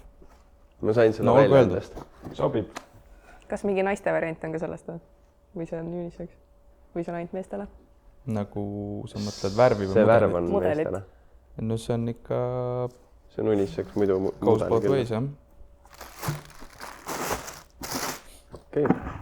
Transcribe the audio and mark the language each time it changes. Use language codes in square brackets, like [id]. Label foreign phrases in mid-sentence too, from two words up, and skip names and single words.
[et] Ma sain selle välja endast. Sobib. Kas mingi naiste variant on ka sellest või see on unisex? Või see on ainult meestele? Nagu sa mõtled värvi või see värv on meestele. No see on ikka... See on unisex muidu... [en] Goes both ways, [et] jah. Okei.